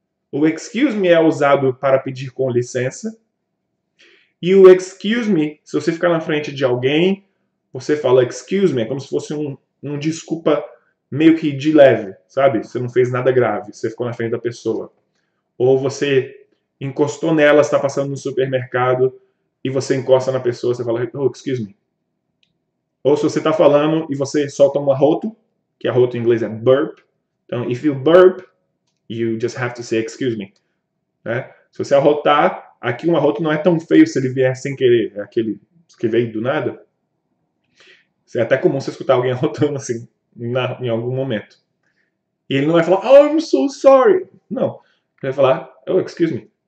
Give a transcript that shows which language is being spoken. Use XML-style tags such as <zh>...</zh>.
<pt>O excuse me é usado para pedir com licença. E o excuse me, se você ficar na frente de alguém, você fala excuse me, é como se fosse um desculpa meio que de leve, sabe? Você não fez nada grave, você ficou na frente da pessoa. Ou você encostou nela, está passando no supermercado, e você encosta na pessoa, você fala, excuse me. Ou se você está falando e você solta um arroto, que arroto em inglês é burp. Então,</pt> <en>if you burp, you just have to say excuse me.</en> <pt>Né? Se você arrotar, aqui um arroto não é tão feio se ele vier sem querer, é aquele que veio do nada. É até comum você escutar alguém arrotando assim, em algum momento. E ele não vai falar,</pt> <en>I'm so sorry.</en> <pt>Não. Ele vai falar, excuse me.</pt>